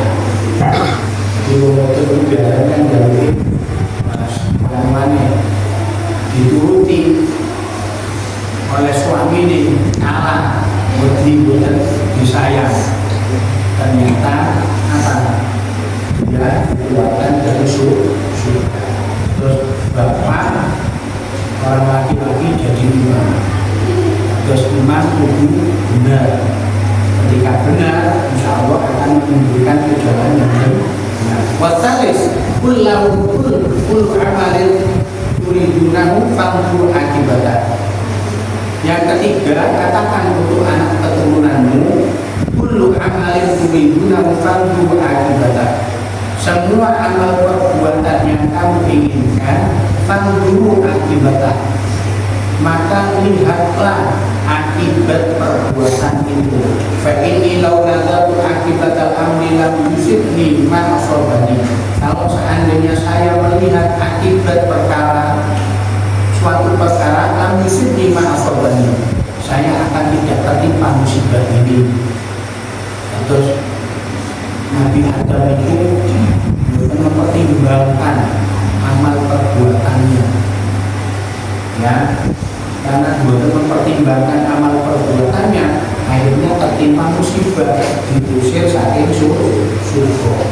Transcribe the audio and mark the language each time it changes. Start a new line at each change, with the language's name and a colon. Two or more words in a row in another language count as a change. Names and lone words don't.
Indonesian: Di waktu itu biasanya dari orang dituruti oleh suami ini kalah buat disayang, ternyata apa dia dikeluarkan dari surga. Terus bapak orang laki-laki jadi imam, terus imam kudu benar. Ketika benar,
Arabic: إن شاء الله
Indonesian: akan menunjukkan ke jalan yang benar.
Arabic: والثالث كل عمل تريده فانظر عاقبته.
Indonesian: Yang ketiga, katakan untuk anak keturunanmu,
Arabic: كل عمل تريده فانظر عاقبته.
Indonesian: Semua amal perbuatan yang kamu inginkan,
Arabic: فانظر عاقبته.
Indonesian: Maka lihatlah akibat perbuatan itu.
Arabic: فإني لو نظرت عاقبة الأمر لم يصبني ما أصابني.
Indonesian: Kalau seandainya saya melihat akibat perkara, suatu perkara,
Arabic: لم يصبني ما أصابني,
Indonesian: saya akan tidak tertimpa musibah ini. Terus Nabi Adam itu mempertimbangkan amal perbuatannya, ya, karena dia mempertimbangkan amal perbuatannya, akhirnya tertimpa musibah, diusir saking surga.